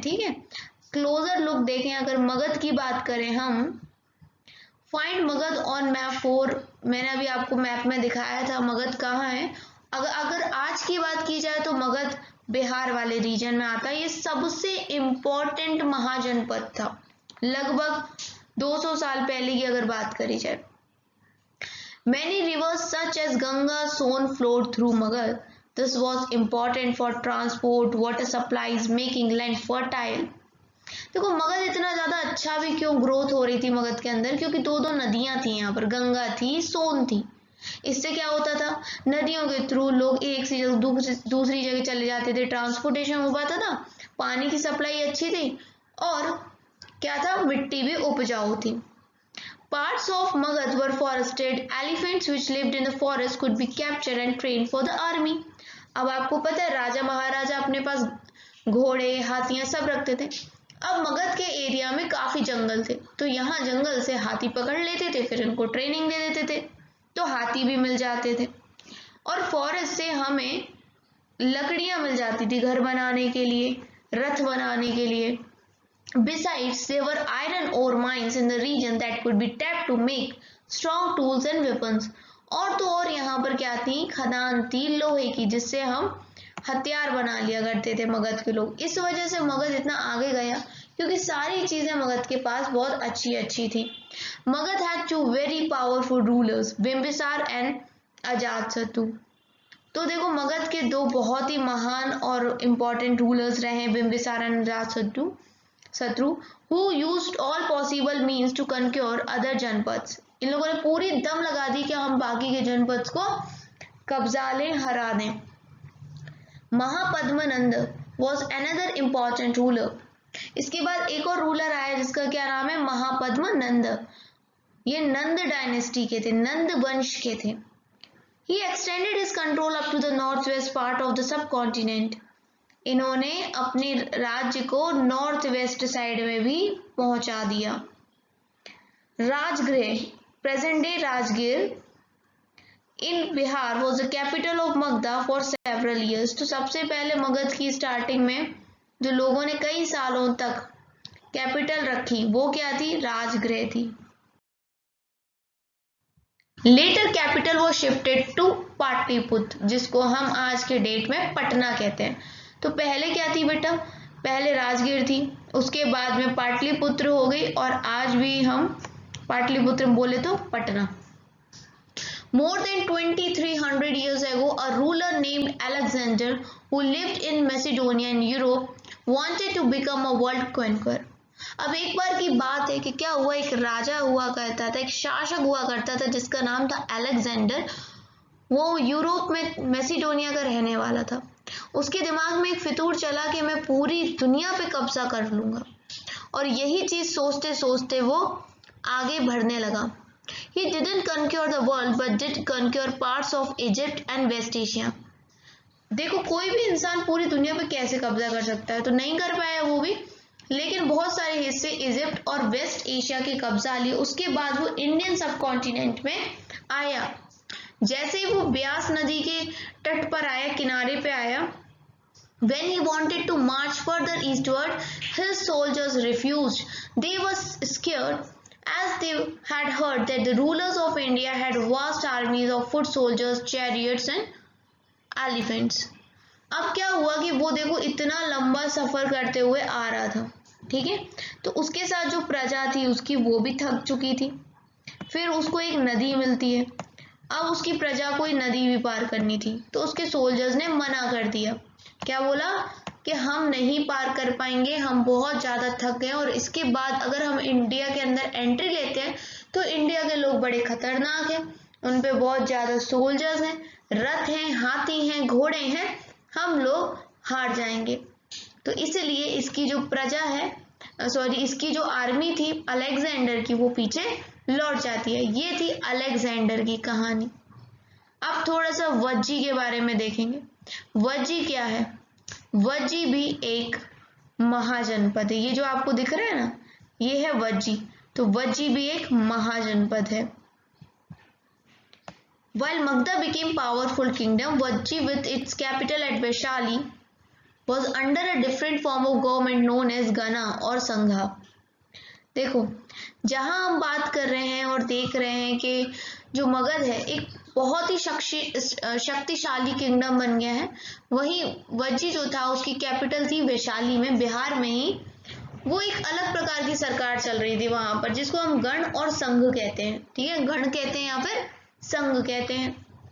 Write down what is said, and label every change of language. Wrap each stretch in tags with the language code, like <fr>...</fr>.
<hi>ठीक है, closure look देखें, अगर मगध की बात करें हम, फाइंड मगध ऑन मैप 4। मैंने अभी आपको मैप में दिखाया था मगध कहाँ है। अगर आज की बात की जाए तो मगध बिहार वाले रीजन में आता है। ये सबसे इम्पोर्टेंट महाजनपद था लगभग 200 साल पहले की अगर बात करी जाए।</hi> <en>Many rivers such as Ganga, Son flowed through Magad. This was important for transport, water supplies, making land fertile.</en> <hi>देखो मगध इतना ज्यादा अच्छा भी क्यों ग्रोथ हो रही थी मगध के अंदर? क्योंकि दो दो नदियां थी यहाँ पर, गंगा थी, सोन थी। इससे क्या होता था? नदियों के थ्रू लोग एक से दूसरी जगह चले जाते थे, ट्रांसपोर्टेशन हो पाता था, पानी की सप्लाई अच्छी थी, और क्या था? मिट्टी भी उपजाऊ थी।</hi> <en>Parts of Magad were forested. Elephants which lived in the forest could be captured and trained for the army.</en> <hi>अब आपको पता है राजा महाराजा अपने पास घोड़े हाथियां सब रखते थे। अब मगध के एरिया में काफी जंगल थे, तो यहाँ जंगल से हाथी पकड़ लेते थे, फिर इनको ट्रेनिंग दे देते थे, तो हाथी भी मिल जाते थे। और फॉरेस्ट से हमें लकड़ियां मिल जाती थी घर बनाने के लिए, रथ बनाने के लिए।</hi> <en>Besides, there were iron ore mines in the region that could be tapped to make strong tools and weapons.</en> <hi>और तो और यहाँ पर क्या थी, खदान थी लोहे की, जिससे हम हथियार बना लिया करते थे मगध के लोग। इस वजह से मगध इतना आगे गया क्योंकि सारी चीजें मगध के पास बहुत अच्छी अच्छी थी।</hi> <en>Magadh had two very powerful rulers, Bimbisara and Ajatashatru.</en> <hi>तो देखो मगध के दो बहुत ही महान और इम्पोर्टेंट रूलर्स रहे, Bimbisara and Ajatashatru</hi> <en>who used all possible means to conquer other</en> <hi>जनपद। इन लोगों ने पूरी दम लगा दी कि हम बाकी के जनपद को कब्जा लें, हरा दें।</hi> <en>Mahapadmananda was another important ruler।</en> <hi>इसके बाद एक और रूलर आया जिसका क्या नाम है, महापद्मनंद। ये नंद डायनेस्टी के थे, नंद वंश के थे।</hi> <en>He extended his control up to the northwest part of the subcontinent।</en> <hi>इन्होंने अपने राज्य को नॉर्थ वेस्ट साइड में भी पहुंचा दिया।</hi> <en>Rajgriha, present day Rajgir in Bihar was the capital of Magadha for several years.</en> <hi>तो सबसे पहले मगध की स्टार्टिंग में जो लोगों ने कई सालों तक कैपिटल रखी वो क्या थी, राजगृह थी।</hi> <en>later capital वो shifted to</en> <hi>पाटलिपुत्र, जिसको हम आज के डेट में पटना कहते हैं। तो पहले क्या थी बेटा, पहले राजगीर थी, उसके बाद में पाटलिपुत्र हो गई, और आज भी हम पाटलिपुत्र बोले तो Patna.</hi> <en>More than 2300 years ago, a ruler named Alexander, who lived in Macedonia in Europe, wanted to become a world conqueror।</en> <hi>अब एक बार की बात है कि क्या हुआ, एक राजा हुआ करता था, एक शासक हुआ करता था जिसका नाम था अलेक्जेंडर। वो यूरोप में मैसिडोनिया का रहने वाला था। उसके दिमाग में एक फितूर चला कि मैं पूरी दुनिया पे कब्जा कर लूंगा, और यही चीज सोचते सोचते वो आगे बढ़ने लगा।</hi> <en>He didn't conquer the world but did conquer parts of Egypt and West Asia।</en> <hi>देखो कोई भी इंसान पूरी दुनिया पे कैसे कब्जा कर सकता है, तो नहीं कर पाया वो भी, लेकिन बहुत सारे हिस्से इजिप्ट और वेस्ट एशिया के कब्जा लिए। उसके बाद वो इंडियन सब कॉन्टिनेंट में आया। जैसे ही वो ब्यास नदी के तट पर आया, किनारे पे आया,</hi> <en>when he wanted to march further eastward, his soldiers refused। They were scared as they had heard that the rulers of India had vast armies of foot soldiers, chariots and elephants।</en> <hi>अब क्या हुआ कि वो देखो इतना लंबा सफर करते हुए आ रहा था, ठीक है, तो उसके साथ जो प्रजा थी उसकी वो भी थक चुकी थी। फिर उसको एक नदी मिलती है, अब उसकी प्रजा को नदी भी पार करनी थी, तो उसके सोल्जर्स ने मना कर दिया। क्या बोला कि हम नहीं पार कर पाएंगे, हम बहुत ज़्यादा थक गए, और इसके बाद अगर हम इंडिया के अंदर एंट्री लेते हैं तो इंडिया के लोग बड़े खतरनाक हैं, उन पे बहुत ज़्यादा सोल्जर्स हैं, रथ हैं, हाथी हैं, घोड़े हैं, हम लोग हार जाएंगे। तो इसलिए इसकी जो प्रजा है, इसकी जो आर्मी थी अलेक्जेंडर की, वो पीछे लौट जाती है। ये थी अलेक्जेंडर की कहानी। अब थोड़ा सा वज्जी के बारे में देखेंगे। वज्जी क्या है, वज्जी भी एक महाजनपद है। ये जो आपको दिख रहा है ना, ये है वज्जी। तो वज्जी भी एक महाजनपद है।</hi> <en>While Magda became powerful kingdom, Vajji with its capital at Vaishali was under a different form of government known as Gana</en> <hi>और</hi> <en>Sangha.</en> <hi>देखो जहां हम बात कर रहे हैं और देख रहे हैं कि जो मगध है एक बहुत ही शक्तिशाली किंगडम बन गया है, वहीं वज्जी जो था उसकी कैपिटल थी वैशाली में, बिहार में ही। वो एक अलग प्रकार की सरकार चल रही थी वहां पर, जिसको हम गण और संघ कहते हैं, ठीक है, गण कहते हैं या फिर संघ कहते हैं।</hi>